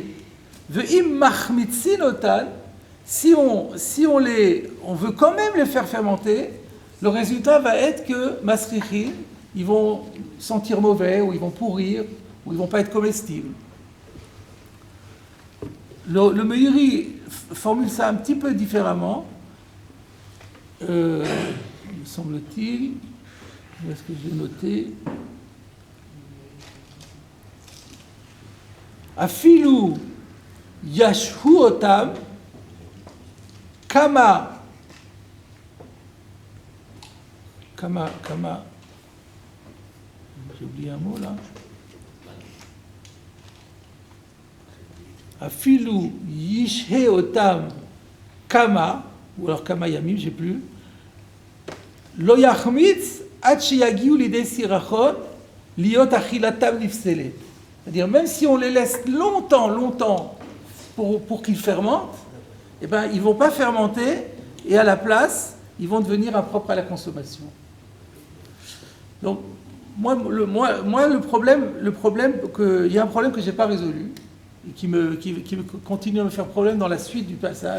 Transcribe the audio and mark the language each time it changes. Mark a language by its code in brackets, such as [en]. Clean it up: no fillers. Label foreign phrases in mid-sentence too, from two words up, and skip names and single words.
[he] ואם מחמיצין אותן, [fr] si on veut quand même les faire fermenter, le résultat va être que masrichin, ils vont sentir mauvais, ou ils vont pourrir, ou ils vont pas être comestibles. Le Meiri formule ça un petit peu différemment, me semble-t-il. Où est-ce que je l'ai noté? [he] אפילו ישהו אותם כמה [fr] j'ai oublié un mot là. [he] אפילו ישהה אותם כמה, [fr] ou alors [he] כמה ימים, [fr] j'ai plus. [he] לא יחמיץ עד שיגיעו לידי סרחון להיות אכילתם נפסלת. [fr] C'est-à-dire, même si on les laisse longtemps pour qu'ils fermentent, eh ben, ils ne vont pas fermenter, et à la place, ils vont devenir impropres à la consommation. Donc, le problème il y a un problème que je n'ai pas résolu, et qui continue à me faire problème dans la suite du passage.